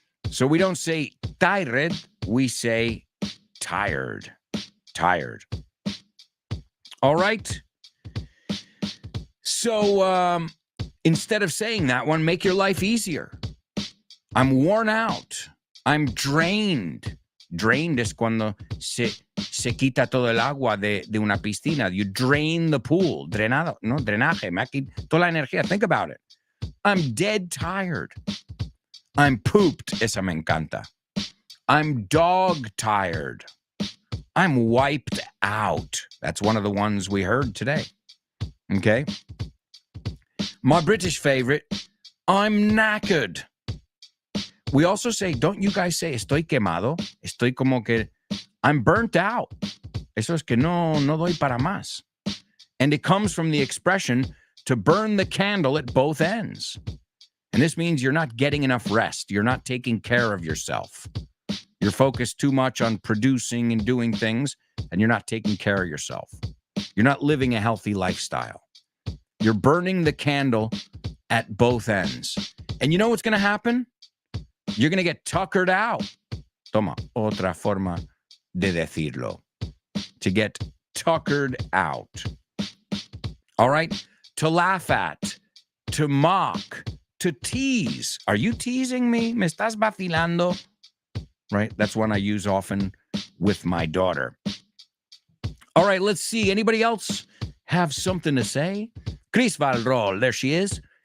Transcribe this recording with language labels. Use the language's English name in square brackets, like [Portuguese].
[English] So we don't say tired, we say tired. Tired. All right? So instead of saying that one, make your life easier. I'm worn out. I'm drained. [Spanish] Drained es cuando se quita todo el agua de una piscina. [English] You drain the pool. [Spanish] Drenado, no, drenaje. Me quita toda la energía. [English] Think about it. I'm dead tired. I'm pooped. [Spanish] Esa me encanta. [English] I'm dog tired. I'm wiped out. That's one of the ones we heard today. Okay? My British favorite, I'm knackered. We also say, don't you guys say, [Spanish] estoy quemado? Estoy como que, [English] I'm burnt out. [Spanish] Eso es que no doy para más. [English] And it comes from the expression to burn the candle at both ends. And this means you're not getting enough rest. You're not taking care of yourself. You're focused too much on producing and doing things, and you're not taking care of yourself. You're not living a healthy lifestyle. You're burning the candle at both ends. And you know what's going to happen? You're going to get tuckered out. [Spanish] Toma, otra forma de decirlo. [English] To get tuckered out. All right? To laugh at, to mock, to tease. Are you teasing me? [Spanish] ¿Me estás vacilando? [English] Right? That's one I use often with my daughter. All right, let's see. Anybody else have something to say? Chris Valrol, there she is.